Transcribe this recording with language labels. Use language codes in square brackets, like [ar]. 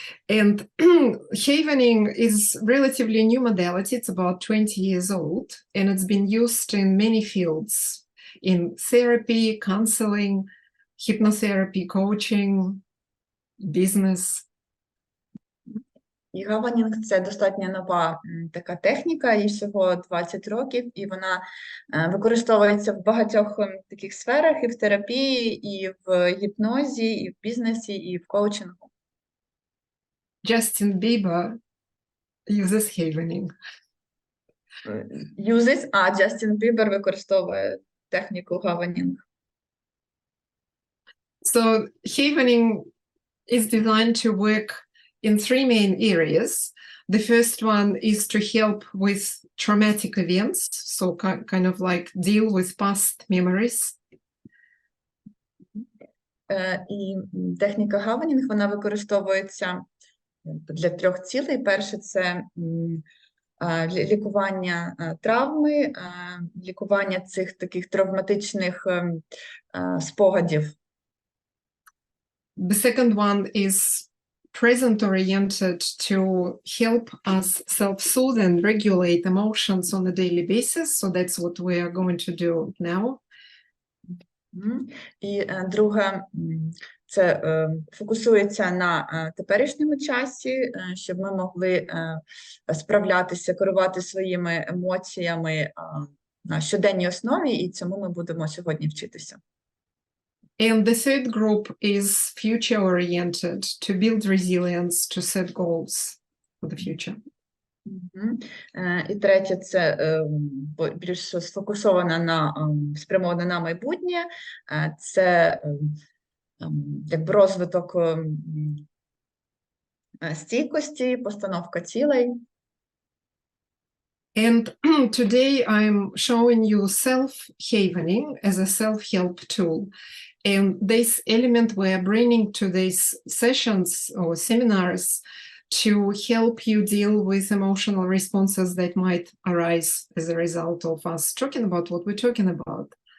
[en] And havening is relatively new modality. It's about 20 years old, and it's been used in many fields, in therapy, counseling, hypnotherapy, coaching, business. [uk] І гаванінг – це достатньо нова така техніка, їй всього 20 років, і вона використовується в багатьох таких сферах, і в терапії, і в гіпнозі, і в бізнесі, і в коучингу. [en] Justin Bieber uses havening. [uk] Джастін Бібер використовує техніку гаванінг. [en] So havening is designed to work in three main areas. The first one is to help with traumatic events, so kind of like deal with past memories. [uk] І техніка гаванінг, вона використовується для 3 цілей. Перше – це лікування травми, лікування цих таких травматичних спогадів. [en] The second one is present-oriented to help us self-soothe and regulate emotions on a daily basis. So that's what we are going to do now. [uk] І друге, це фокусується на теперішньому часі, щоб ми могли справлятися, керувати своїми емоціями на щоденній основі, і цьому ми будемо сьогодні вчитися. [en] And the third group is future-oriented to build resilience, to set goals for the future. [uk] І третє – це більш сфокусована спрямована на майбутнє. Це якби розвиток стійкості, постановка цілей. [en] And today I'm showing you self-havening as a self-help tool. And this element we're bringing to these sessions or seminars to help you deal with emotional responses that might arise as a result of us talking about what we're talking about.